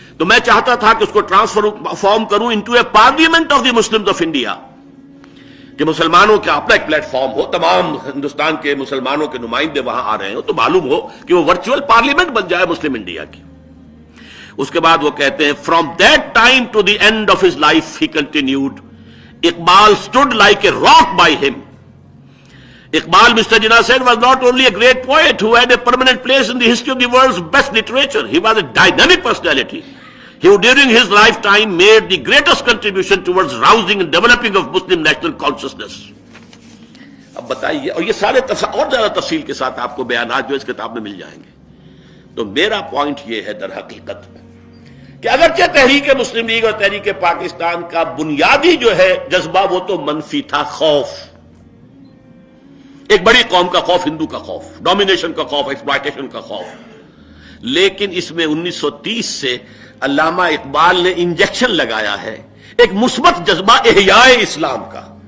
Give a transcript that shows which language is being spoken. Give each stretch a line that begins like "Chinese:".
Urdu: تو میں چاہتا تھا کہ اس کو ٹرانسفارم کروں
English: into a parliament of the Muslims of India,
Urdu: کہ مسلمانوں کا اپنا ایک پلیٹ فارم ہو، تمام ہندوستان کے مسلمانوں کے نمائندے وہاں آ رہے ہو تو معلوم ہو کہ وہ ورچوئل پارلیمنٹ بن جائے مسلم انڈیا کی. اس کے بعد وہ کہتے ہیں
English: From that time to the end of his life ہی continued Iqbal stood like a rock by him. Iqbal, Mr. Jinnah said, was not only a great poet who had a permanent place in the history of the world's best literature. He was a dynamic personality who during his lifetime made the greatest contribution towards rousing and developing of Muslim national consciousness.
Urdu: اب بتائیے، اور یہ سارے اور زیادہ تفصیل کے ساتھ آپ کو بیانات جو اس کتاب میں مل جائیں گے. تو میرا پوائنٹ یہ ہے در حقیقت کہ اگرچہ تحریک مسلم لیگ اور تحریک پاکستان کا بنیادی جو ہے جذبہ وہ تو منفی تھا، خوف، ایک بڑی قوم کا خوف، ہندو کا خوف، ڈومینیشن کا خوف، ایکسپلائٹیشن کا خوف، لیکن اس میں 1930 سے علامہ اقبال نے انجیکشن لگایا ہے ایک مثبت جذبہ احیاء اسلام کا.